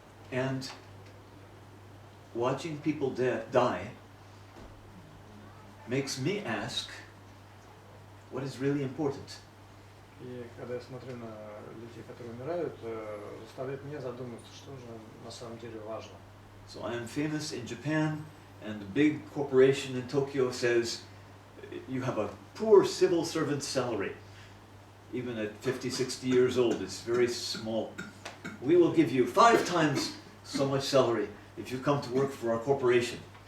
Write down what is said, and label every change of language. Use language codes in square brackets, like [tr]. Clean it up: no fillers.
[en] And watching people die makes me ask, what is really important? [ru] И когда я смотрю на людей, которые умирают, заставляет меня задуматься, что же на самом деле важно. [en] So I am famous in Japan, and a big corporation in Tokyo says, you have a poor civil servant salary. Even at 50, 60 years old, it's very small. We will give you 5 times so much salary if you come to work for our corporation.